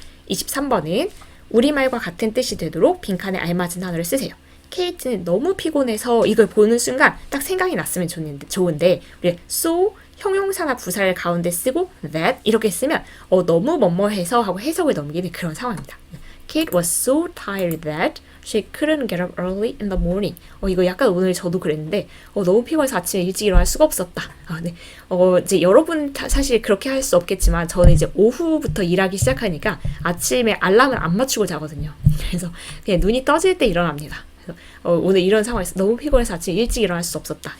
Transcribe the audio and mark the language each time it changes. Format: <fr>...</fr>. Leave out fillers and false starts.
<ko>23번은 우리말과 같은 뜻이 되도록 빈칸에 알맞은 단어를 쓰세요. 케이트는 너무 피곤해서 이걸 보는 순간 딱 생각이 났으면 좋은데 우리 so 형용사나 부사를 가운데 쓰고 that 이렇게 쓰면 너무 뭐뭐해서 하고 해석을 넘기는 그런 상황입니다.</ko> <en>Kate was so tired that she couldn't get up early in the morning.</en> <ko>이거 약간 오늘 저도 그랬는데 너무 피곤해서 아침에 일찍 일어날 수가 없었다. 네. 이제 여러분 사실 그렇게 할 수 없겠지만 저는 이제 오후부터 일하기 시작하니까 아침에 알람을 안 맞추고 자거든요. 그래서 그냥 눈이 떠질 때 일어납니다. 그래서 오늘 이런 상황에서 너무 피곤해서 아침에 일찍 일어날 수 없었다.</ko>